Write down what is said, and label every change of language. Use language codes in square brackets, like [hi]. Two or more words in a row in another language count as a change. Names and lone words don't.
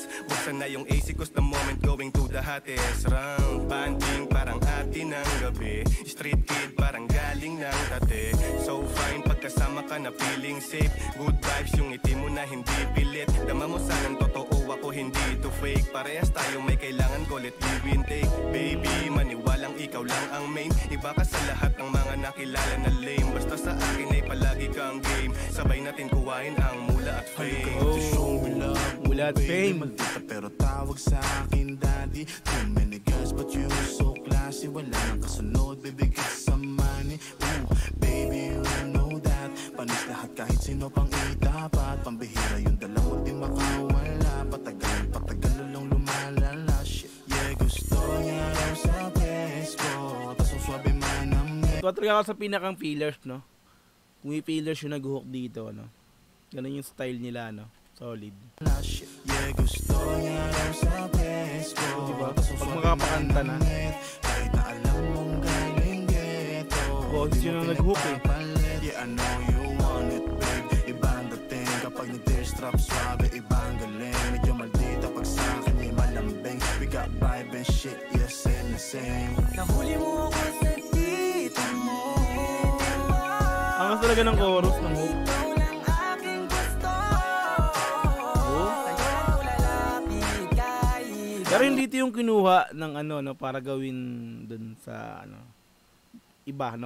[en] Buksan na yung AC cause the moment going to the hottest round. [tl] Banding parang atin ng gabi. Street kid parang galing ng tate. [en] So fine [tl] pagka kasama ka na [en] feeling safe. Good vibes [tl] yung ngiti mo na hindi pilit. Dama mo sanang totoo, ako hindi to fake. Parehas tayo may kailangan ko, [en] let give and take. [tl] Baby, maniwalang ikaw lang ang main. Iba ka sa lahat ng mga nakilala na lame. Basta sa akin ay palagi kang game. Sabay natin kuwain ang mula at fame. Mula at fame. Maldita pero tawag sa akin daddy. [en] Too many girls but you so classy. [tl] Wala nang kasunod, bibigit sa money. [en] Ooh, baby you know that. [tl] Panis lahat kahit sino pang itapat. Pambihira yung dala mo di makawala. Patagal lang lumalala. [en] Shit, yeah [tl] gusto niya raw sa presko. Tas ang swabe man ang So talaga ako sa pinakang fillers, no? Kung yung fillers yung nag-hook dito, no? Ganun yung style nila, no? Solid. shit. Yeah gusto niya raw sa presko. Diba? Pag makapakanta na. Kahit na alam mong galing ghetto. Boses yun ang nag-hook eh. [en] Yeah, I know you want it, babe. [tl] Ibang dating kapag nag-tear-strap swabe, ibang galing. Medyo maldita pag sa akin ay malambing. [en] We got vibe and shit, yeah, same na same. [tl] Nahuli mo ako sa dito mo. Angas talaga ng chorus ng hook. Ikaw lang aking gusto. Sa'yo ako lalapit kahit Pero hindi ito yung kinuha ng ano, no, para gawin dun sa ano, iba, no?